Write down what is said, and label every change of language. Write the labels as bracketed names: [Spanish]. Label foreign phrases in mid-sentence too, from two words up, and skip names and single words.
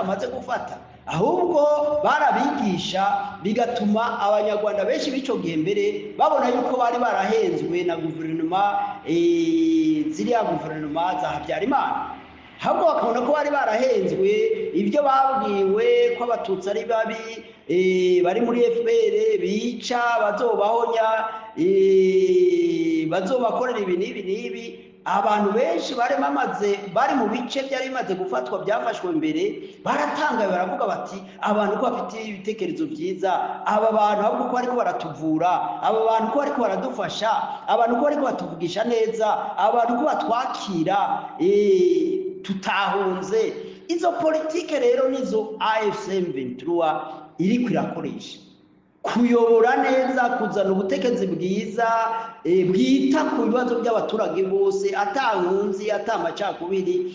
[Rundi] bamaze gufata, ahubwo barabigisha bigatuma abanyarwanda benshi b'ico gihe mbere babona yuko bari barahenzwe na guverinoma ziriya guverinoma za Habyarimana, ahubwo bakabona ko bari barahenzwe ibyo babwiwe ko abatutsi ari babi bari muri FPR bica bazobahonya bazobakorera ibi n'ibi. Abantu benshi bari mu bice byari bimaze gufatwa byafashwe mbere baratangaye baravuga bati abantu ko bafite ibitekerezo byiza, aba bantu ahubwo ko bariko baratuvura, aba bantu ko bariko baradufasha, abantu ko bariko batuvugisha neza, abantu ko batwakira tutahunze. Izo politike rero nizo AFC M23 iriko irakoresha kuyobora neza, kuzana ubutegetsi bwiza bwita ku bibazo by'abaturage bose, atankunzi atamacakubiri.